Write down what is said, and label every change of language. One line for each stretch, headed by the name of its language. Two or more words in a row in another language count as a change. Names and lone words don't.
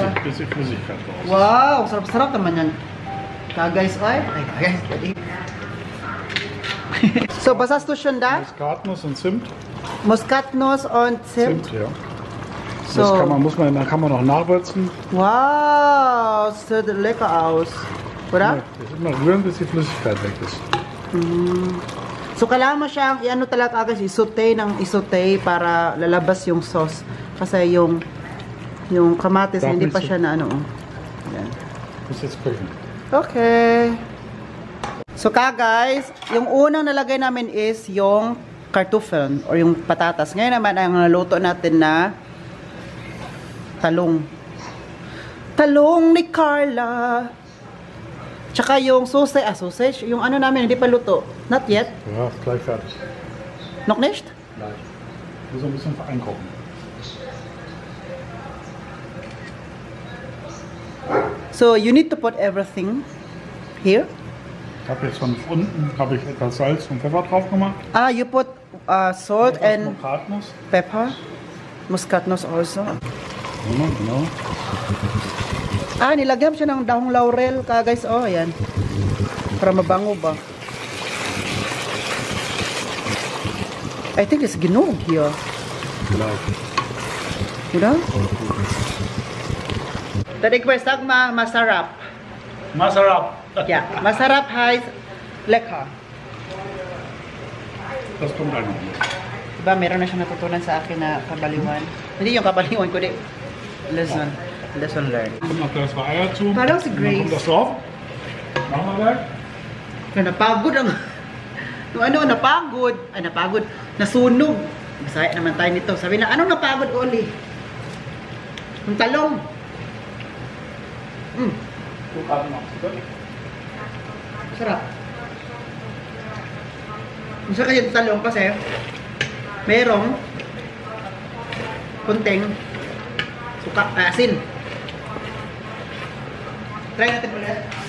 German: Bisschen Flüssigkeit raus.
Filipino: Wow, sarap-sarap naman yan. Guys, ay guys,
German: tadi. So, was hast du schon da? Muskatnuss und Zimt. Muskatnuss und Zimt. Ja. So. Das dann kann man noch nachwürzen. Wow, das sieht lecker aus. Oder? Das immer rühren, bis die Flüssigkeit weg ist. So,
Filipino: kailangan mo siyang, i-ano talaga agad, isote ng isote para lalabas yung sauce. Kasi yung kamatis,
German: Darf
Filipino: hindi
German: nicht
Filipino: pa so- siya na ano. Yan.
German: Muss jetzt köchen.
English: Okay.
Filipino: So guys, yung unang nalagay namin is yung kartoffeln or yung patatas. Ngayon naman ang naluto natin na talong. Talong ni Carla. Tsaka yung sausage, yung ano namin hindi pa luto.
English: Not yet.
German: Ja, ist gleich fertig. Noch nicht? Gleich. Muss ein bisschen einkochen.
English: So you need to put everything here.
German: Ich habe jetzt von unten etwas Salz und Pfeffer drauf gemacht.
English: Ah, you put salt and
German: Muskatnuss.
English: pepper.
German: Muskatnuss also. Genau.
Filipino: Ah, nilagyan siya ng dahong laurel ka guys. Oh, ayan. Para mabango ba?
English: I think it's
German: genug hier. Gleich.
Filipino: Oder? Tadi ko sag masarap. Masarap.
German: Yeah, masarap heißt lecker. Das kommt dann noch.
Filipino: Diba, meron na siya natutunan sa akin na kabaliwan. Hindi yung kabaliwan ko, di.
English: Lesson learned.
German: Noch gleich zwei Eier zu.
Filipino: Parang si
German: Und dann
Filipino: Grace.
German: kommt das drauf. Machen wir gleich.
Filipino: Kaya napagod ang... napagod. Ay, napagod. Nasunog. Masaya naman tayo nito. Sabi na, anong napagod, Oli? Yung talong.
German: So gerade noch.
Filipino: Sarap. Gusto kasi yung talong kasi merong kunting suka, asin. Try natin ulit.